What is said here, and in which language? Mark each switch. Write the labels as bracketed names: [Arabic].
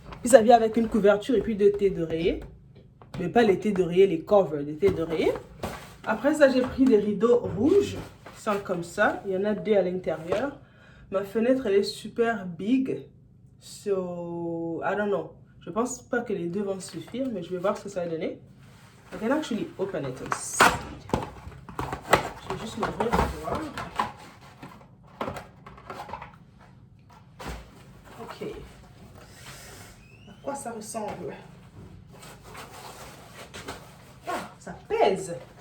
[French] Puis ça vient avec une couverture et puis deux thés d'oreiller. Mais pas les thés d'oreiller, les covers, des thés d'oreiller. Après ça, j'ai pris des rideaux rouges. Qui sont comme ça. Il y en a deux à l'intérieur. Ma fenêtre, elle est super big. [English] So, I don't know. [French] Je pense pas que les deux vont suffire, mais je vais voir ce que ça va donner. [English] I can actually open it and see. [French] Je vais juste l'ouvrir pour voir. Ok. À quoi ça ressemble? Ah, ça pèse.